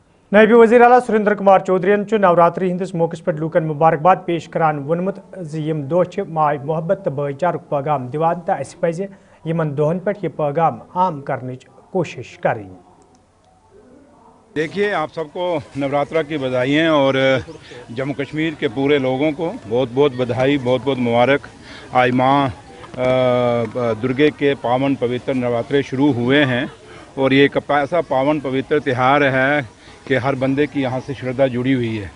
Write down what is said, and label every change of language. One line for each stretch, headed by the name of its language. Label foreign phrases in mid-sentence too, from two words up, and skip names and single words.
Kashmiri: नायब वज़ीर आला सुरेंद्र कुमार चौधरीन नवरात्रि हंदिस मौकस पे लूकन मुबारकबाद पेश करान वोनमुत यम दोह माय मोहब्बत तो भाईचारुक पैगाम दिवान तो अस पज़ यमन दोहन पे यह पैगाम आम करने कोशिश करें।
Hindi: देखिए, आप सबको नवरात्रा की बधाइयाँ और जम्मू कश्मीर के पूरे लोगों को बहुत बहुत बधाई, बहुत बहुत मुबारक। आज माँ दुर्गे के पावन पवित्र नवरात्रे शुरू हुए हैं और ये एक ऐसा पावन पवित्र त्यौहार है कि हर बंदे की यहाँ से श्रद्धा जुड़ी हुई है।